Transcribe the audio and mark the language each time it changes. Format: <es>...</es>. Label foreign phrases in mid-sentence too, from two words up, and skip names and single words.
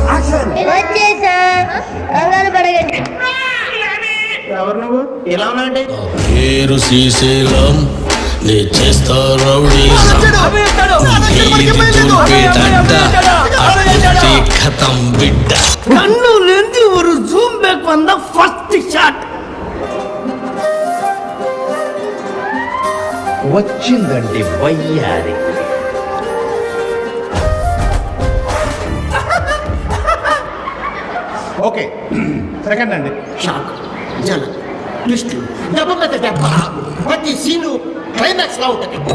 <te>వచ్చేసా కంగారు పడగండి. ఎవరు నువ్వు ఇలా ఉన్నావంటే? పేరు శ్రీశైలం నీ చేస్తా రౌడీజం ఖతం బిడ్డ</te> <ta>కన్నులేంది ஒரு</ta> <en>zoom back</en> <ta>வந்த</ta> <en>first shot.</en> <te>వచ్చిందండి వయ్యారి.</te> <en>okay second</en> <te>అండి. షాక్, జల, ట్విస్టులు, దెబ్బ మీద దెబ్బ, ప్రతి సీను క్లైమాక్స్ లా ఉంటుంది.</te>